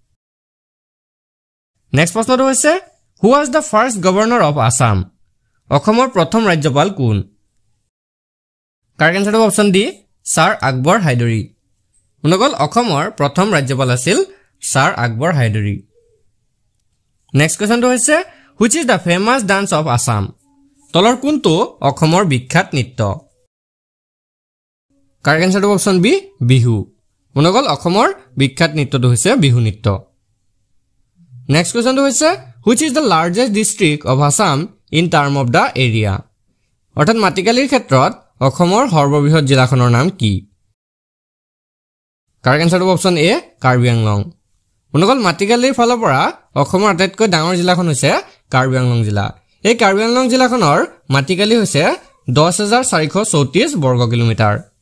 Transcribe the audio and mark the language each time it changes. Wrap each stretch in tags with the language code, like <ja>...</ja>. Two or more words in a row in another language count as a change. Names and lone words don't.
<as>নেক্সট প্ৰশ্নটো হৈছে</as> <en>who was the first governor of Assam?</en> <as>অসমৰ প্ৰথম ৰাজ্যপাল কোন? কাৰেক্ট আনসাৰটো অপচন ডি ছাৰ আকবৰ হাইদৰি। মনোগল অসমৰ প্ৰথম ৰাজ্যপাল আছিল ছাৰ আকবৰ হাইদৰি। নেক্সট কুৱেশ্চনটো হৈছে</as> <en>Which is the famous dance of Assam?</en> <as>তলৰ কোনটো অসমৰ বিখ্যাত নৃত্য? কাৰেক্ট আনসাৰটো অপচন বি বিহু। মনোগল অসমৰ বিখ্যাত নৃত্যটো হৈছে বিহু নৃত্য। নেক্সট কুৱেশ্চনটো হৈছে</as> <en>Which is the largest district of Assam in term of the area?</en> <as>অৰ্থাৎ মাটিকালিৰ ক্ষেত্ৰত অসমৰ সৰ্ববৃহৎ জিলাখনৰ নাম কি? কাৰেক্ট আনসাৰটো অপচন এ কাৰ্বি আংলং। মনোগল মাটিকালিৰ ফালৰ পৰা অসমৰ আটাইতকৈ ডাঙৰ জিলাখন হৈছে কাৰ্বি আংলং জিলা। এই কাৰ্বি আংলং জিলাখনৰ মাটিকালি হৈছে 10,434 বৰ্গ কিলোমিটাৰ।</as>